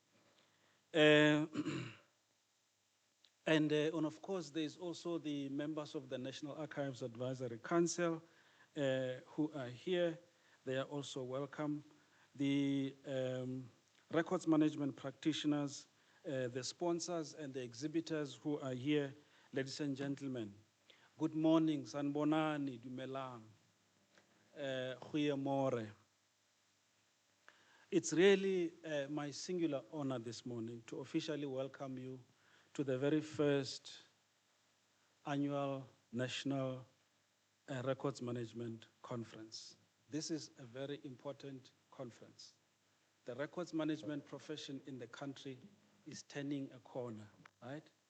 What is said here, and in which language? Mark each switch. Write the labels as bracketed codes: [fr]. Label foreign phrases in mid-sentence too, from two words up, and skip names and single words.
[en] And of course, there's also the members of the National Archives Advisory Council who are here. They are also welcome. The records management practitioners, the sponsors and the exhibitors who are here, ladies and gentlemen. Good morning, [zu] sanbonani, dumelang, goeiemorgen. [en] It's really my singular honor this morning to officially welcome you to the very first annual National Records Management Conference. This is a very important conference. The records management profession in the country is turning a corner, right?